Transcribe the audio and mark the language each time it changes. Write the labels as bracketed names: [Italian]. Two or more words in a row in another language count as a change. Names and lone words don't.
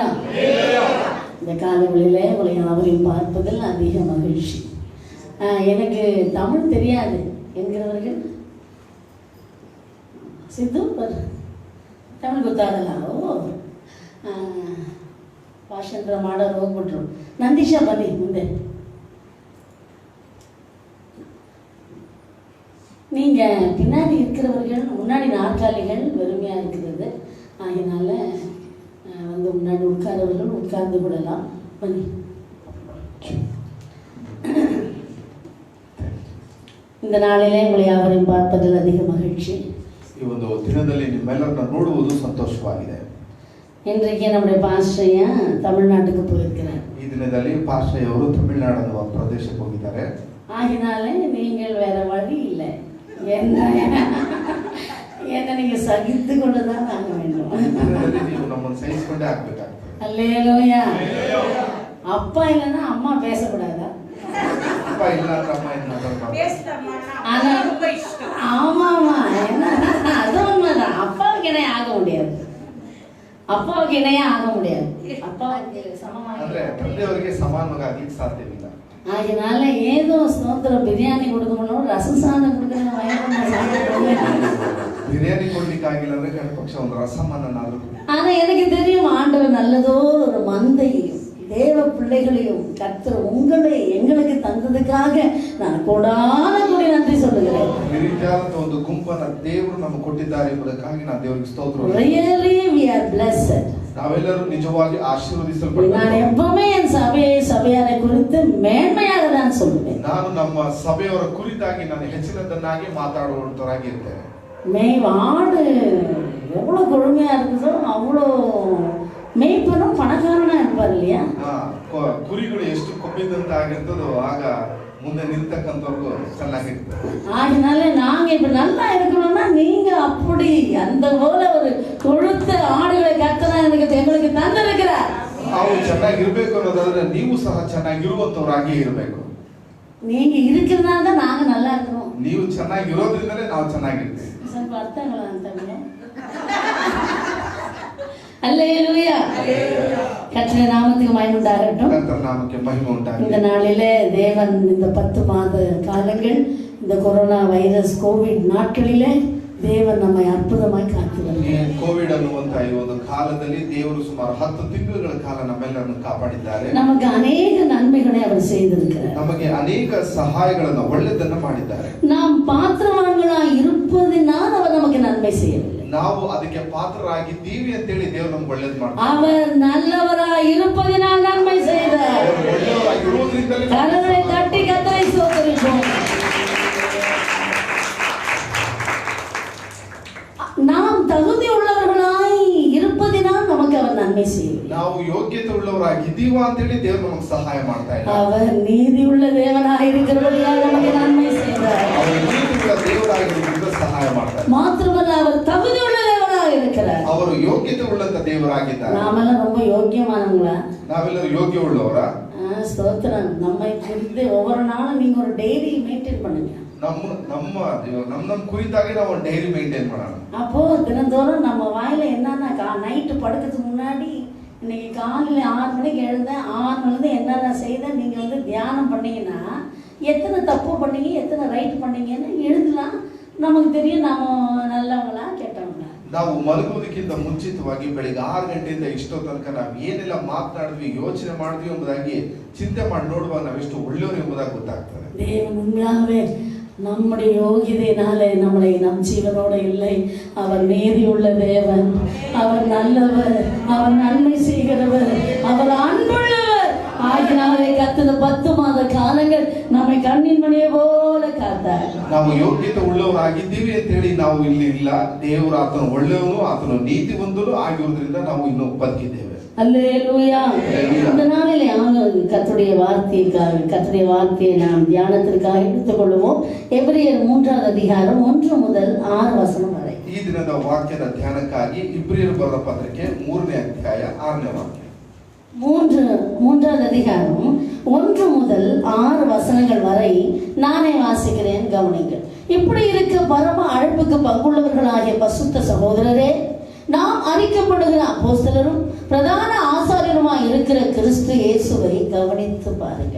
[Tamil] இந்த காலங்களிலே உங்களை யாவரையும் பார்ப்பதில் அதிக மகிழ்ச்சி. எனக்கு தமிழ் தெரியாது என்கிறவர்கள் [Kannada] ಸಿದ್ದು ಬರ್ರಿ ತಮಿಳು ಗೊತ್ತಾಗಲ್ಲ. ಭಾಷಾಂತರ ಮಾಡೋರು ಹೋಗ್ಬಿಟ್ರು. ನಂದೀಶ ಬನ್ನಿ ಮುಂದೆ. [Tamil] நீங்கள் பின்னாடி இருக்கிறவர்கள் முன்னாடி நாற்காலிகள் வெறுமையாக இருக்கிறது. அதனால வந்து முன்னாடி உட்காரவர்கள் உட்கார்ந்து விடலாம். பண்ணி இந்த நாளிலே உங்களை யாவரையும் பார்ப்பதில் அதிக மகிழ்ச்சி. [Kannada] ಈ ಒಂದು ದಿನದಲ್ಲಿ ನಿಮ್ಮೆಲ್ಲರನ್ನ ನೋಡುವುದು ಸಂತೋಷವಾಗಿದೆ. [Tamil] இன்றைக்கு நம்முடைய பாஸ்டரையா தமிழ்நாட்டுக்கு போயிருக்கிறார். [Kannada] ಈ ದಿನದಲ್ಲಿ ಪಾಸ್ಟರ್ ತಮಿಳುನಾಡು ಪ್ರದೇಶಕ್ಕೆ ಹೋಗಿದ್ದಾರೆ. [Tamil] ஆகினாலே நீங்கள் வேற வழி இல்லை. என்ன நீங்க சகித்து கொண்டுதான் ஆக வேண்டும். [Kannada] ನೀವು ನಮ್ಮನ್ನು ಸಹಿಸಿಕೊಂಡೇ ಆಗಬೇಕಾಗ್ತದೆ. [Tamil] அல்லேலூயா. அப்பா இல்லைன்னா அம்மா பேசக்கூடாதா? அப்பா இல்லாத அம்மா என்ன ஆமாமா, என்ன அது உண்மைதான். அப்பாவுக்கு இணைய ஆக முடியாது. அப்பாவுக்கு இணைய ஆக முடியாது. அப்பாவுக்கு சமமாக [Kannada] ತಂದೆಯವರಿಗೆ ಸಮಾನವಾಗಿ ಆಗ್ಲಿಕ್ಕೆ ಸಾಧ್ಯವಿಲ್ಲ. [Tamil] அதனால ஏதோ ஸ்தோத்திரம் பிரியாணி கொடுக்கணும், ரசம் சாதம் கொடுக்கணும், பிரியாணி கொடுக்காಗಿಲ್ಲ ಅಂದ್ರೆ கட பட்ச ಒಂದು ரசமன்னாದರೂ. ஆனா எனக்கு தெரியும் ஆண்டவர் நல்லதோ ஒரு மந்தையும் தேவ பிள்ளைகளையும் கர்த்தர் உங்களை எங்களுக்கு தந்ததுக்காக நான் கோடான கோடி நன்றி சொல்லுகிறேன். [Kannada] ಈ ರೀತಿಯಾದ ಒಂದು ಗುಂಪನ್ನ ದೇವರು ನಮಗೆ ಕೊಟ್ಟಿದ್ದಾರೆ ಎಂಬುದಕ್ಕಾಗಿ ನಾನು ದೇವರಿಗೆ ಸ್ತೋತ್ರ. [English] Really we are blessed. [Kannada] ನಾವೆಲ್ಲರೂ ನಿಜವಾಗಿ ಆಶೀರ್ವದಿಸಲ್ಪಟ್ಟಿದ್ದೇವೆ. [Tamil] ನಾನು எப்பவுமே என் சபையாரை குறித்து மேன்மையாக தான் சொல்லுவேன். [Kannada] ನಾನು ನಮ್ಮ ಸಭೆಯವರ ಕುರಿತಾಗಿ ನಾನು ಹೆಚ್ಚಿನದನ್ನಾಗಿ ಮಾತಾಡುವಂತರಾಗಿ ಇರ್ತೇನೆ. [Tamil] ஆடு எவ்வளவு கொழுமையா இருக்குதோ அவ்வளோ மேய்ப்பனும் பணக்காரனா இருப்பார் இல்லையா? [Kannada] ಕುರಿಗಳು ಎಷ್ಟು ಕೊಬ್ಬಿದಂತ ಆಗಿರ್ತದೋ ಆಗ ಮುಂದೆ ನಿಲ್ತಕ್ಕಂಥವ್ರಿಗೂ ಚೆನ್ನಾಗಿರ್ತದೆ. [Tamil] அதனால நாங்க இப்ப நல்லா இருக்கணும்னா நீங்க அப்படி அந்த போல ஒரு கொழுத்த ஆடுகளை கர்த்தர் எங்களுக்கு தந்திருக்கிறார். [Kannada] ಅವು ಚೆನ್ನಾಗಿರ್ಬೇಕು ಅನ್ನೋದಾದ್ರೆ ನೀವು ಸಹ ಚೆನ್ನಾಗಿರುವಂತವರಾಗಿ ಇರಬೇಕು. [Tamil] நீங்க இருக்கிறதுனால தான் நாங்க நல்லா இருக்கிறோம். [Kannada] ನೀವು ಚೆನ್ನಾಗಿರೋದ್ರಿಂದಲೇ ನಾವು ಚೆನ್ನಾಗಿರ್ತೀವಿ. ಸ್ವಲ್ಪ ಅರ್ಥಗಳ ಅಂತಂದ್ರೆ அல்லேலூயா. [Tamil] கர்த்தருடைய நாமத்துக்கு மகிமை உண்டாகட்டும். கர்த்தர் நாமಕ್ಕೆ மகிமை உண்டாகட்டும். இந்த நாளிலே தேவன் இந்த 10 மாத காலங்கள் இந்த கொரோனா வைரஸ் கோவிட் நாட்களிலே தேவன் நம்மை அற்புதமாய் காத்து வருகிறார். [Kannada] ಕೋವಿಡ್ ಅನ್ನುವಂತ ಈ ಒಂದು ಕಾಲದಲ್ಲಿ ದೇವರು ಸುಮಾರು 10 ತಿಂಗಳುಗಳ ಕಾಲ ನಮ್ಮೆಲ್ಲರನ್ನು ಕಾಪಾಡಿದ್ದಾರೆ. [Tamil] நமக்கு ಅನೇಕ நன்மைகளை அவர் செய்திருக்கிறார். [Kannada] ನಮಗೆ ಅನೇಕ ಸಹಾಯಗಳನ್ನು ಒಳ್ಳೆಯದನ್ನು ಮಾಡಿದ್ದಾರೆ. [Tamil] நாம் பாத்திரவான்களாய் இருப்பதினால் அவர் நமக்கு நமக்கு நன்மை செய்யவில்லை. [Kannada] ನಾವು ಅದಕ್ಕೆ ಪಾತ್ರರಾಗಿದ್ದೀವಿ ಅಂತ ಹೇಳಿ ದೇವರು ನಮ್ಗೆ ಒಳ್ಳೇದು ಮಾಡ್ತಾರೆ. [Tamil] அவர் நல்லவராய் இருப்பதினால் நன்மை செய்தார். [Kannada] ಒಳ್ಳೆಯವರಾಗಿರುವುದರಿಂದಲೇ [Tamil] கரங்களை தட்டி கர்த்தரை ஸ்தோத்திரிப்போம். நாம் தகுதி உள்ளவர்களாய் இருப்பதினால் நமக்கு அவர் நன்மை செய்யவில்லை. [Kannada] ನಾವು ಯೋಗ್ಯತೆ ಉಳ್ಳವರಾಗಿದ್ದೀವ ಅಂತ ಹೇಳಿ ದೇವರು ನಮಗೆ ಸಹಾಯ ಮಾಡ್ತಾ ಇಲ್ಲ. [Tamil] அவர் நீதி உள்ள தேவனாய் இருக்கிறபடியால் நமக்கு நன்மை செய்தார். [Kannada] ಅವರು ನೀತಿಯುಳ್ಳ ದೇವರಾಗಿರುವುದರಿಂದ ಸಹಾಯ ಮಾಡ್ತಾರೆ. [Tamil] மாத்திரமல்ல அவர் தகுதி உள்ள தேவனாய் இருக்கிறார். [Kannada] ಅವರು ಯೋಗ್ಯತೆ ಉಳ್ಳಂತ ದೇವರಾಗಿದ್ದಾರೆ. [Tamil] நாமெல்லாம் ரொம்ப யோக்கியமானவங்களா? [Kannada] ನಾವೆಲ್ಲರೂ ಯೋಗ್ಯ ಉಳ್ಳವರ? [Tamil] ஸ்தோத்திரம். நம்மை குறித்து ஒவ்வொரு நாளும் நீங்க ஒரு [English] diary maintain [Tamil] பண்ணுங்க. [Kannada] ನಮ್ಮ ಕುರಿತಾಗಿ ನಾವು [English] diary maintain [Kannada] ಮಾಡೋಣ. [Tamil] அப்போ தினந்தோறும் நம்ம வாயில என்னன்னா நைட்டு படுக்கிறதுக்கு முன்னாடி இன்னைக்கு காலையில 6 மணிக்கு எழுந்தேன், 6 மணிலேருந்து என்னென்ன செய்தேன் நீங்க தியானம் பண்ணீங்கன்னா எத்தனை தப்பு பண்ணீங்க எத்தனை ரைட் பண்ணீங்கன்னு எழுதலாம். நமக்கு தெரியும் நாம நல்லவங்களா ಕೆಟ್ಟவங்களா. [Kannada] ನಾವು ಮಲಗುವುದಕ್ಕಿಂತ ಮುಂಚಿತವಾಗಿ ಬೆಳಿಗ್ಗೆ 6 ಗಂಟೆಯಿಂದ ಇಷ್ಟೋ ತನಕ ನಾವು ಏನೆಲ್ಲ ಮಾತನಾಡಿದ್ವಿ ಯೋಚನೆ ಮಾಡಿದ್ವಿ ಎಂಬುದಾಗಿ ಚಿಂತೆ ಮಾಡಿ ನೋಡುವಾಗ ನಾವೆಷ್ಟು ಒಳ್ಳೆಯವರು ಎಂಬುದಾಗಿ ಗೊತ್ತಾಗ್ತದೆ. [Tamil] தேவன் உண்மையாகவே நம்முடைய யோகிதையினாலே நம்மளை நம் ஜீவனோட இல்லை. அவர் நீதி உள்ள தேவன், அவர் நல்லவர், அவர் நன்மை செய்கிறவர், அவர் அன்புள்ளவர். ஆகினாலே கர்த்தர் 10 மாத காலங்கள் நம்மை கண்ணின் மணியை போல காத்தார். [Kannada] ನಾವು ಯೋಗ್ಯತೆ ಉಳ್ಳವರಾಗಿದ್ದೀವಿ ಅಂತ ಹೇಳಿ ನಾವು ಇಲ್ಲಿ ಇಲ್ಲ. ದೇವರು ಆತನು ಒಳ್ಳೆಯವನು, ಆತನು ನೀತಿವಂತನು ಆಗಿರುವುದರಿಂದ ನಾವು ಇನ್ನೂ ಬದುಕಿದ್ದೇವೆ. [Tamil] அல்லேலூயா. இந்த நாளிலே கர்த்தருடைய வார்த்தையை நாம் தியானத்திற்காக எடுத்துக்கொள்வோம். எபிரியர் 3வது அதிகாரம் 1 முதல் 6 வசனம் வரை. ಈ ದಿನದ ವಾಕ್ಯದ ಧ್ಯಾನಕ್ಕಾಗಿ ಇಬ್ರಿಯರು ಬರೆದ ಪತ್ರಿಕೆ 3ನೇ ಅಧ್ಯಾಯ 6ನೇ ವಾಕ್ಯ. 3வது அதிகாரம் 1 முதல் 6 வசனங்கள் வரை நானே வாசிக்கிறேன், கவனிங்கள். இப்படி இருக்க பரம அழைப்புக்கு பங்குள்ளவர்களாகிய பசுத்த சகோதரரே, நாம் அறிக்கப்படுகிற அப்போஸ்தலரும் பிரதான ஆசாரியருமாய் இருக்கிற கிறிஸ்து இயேசுவை கவனித்து பாருங்கள்.